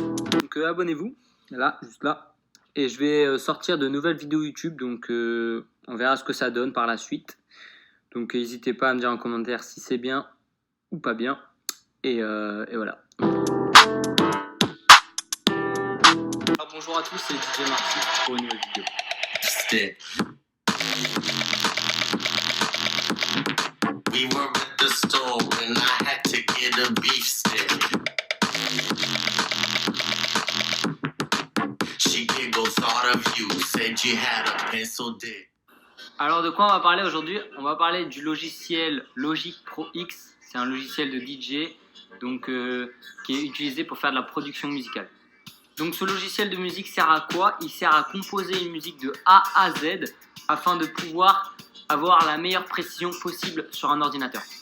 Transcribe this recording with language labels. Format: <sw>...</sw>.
<fr>Donc abonnez-vous, là, juste là. Et je vais sortir de nouvelles vidéos YouTube, donc on verra ce que ça donne par la suite. Donc n'hésitez pas à me dire en commentaire si c'est bien ou pas bien. Et voilà. Alors, bonjour à tous, c'est DJ Marty pour une nouvelle vidéo.</fr> <en>We were at the store and I had to get a beef stick. She giggled, thought of you, said you had a pencil dick.</en> <fr>Alors de quoi on va parler aujourd'hui? On va parler du logiciel Logic Pro X. C'est un logiciel de DJ donc, qui est utilisé pour faire de la production musicale. Donc ce logiciel de musique sert à quoi? Il sert à composer une musique de A à Z afin de pouvoir avoir la meilleure précision possible sur un ordinateur.</fr>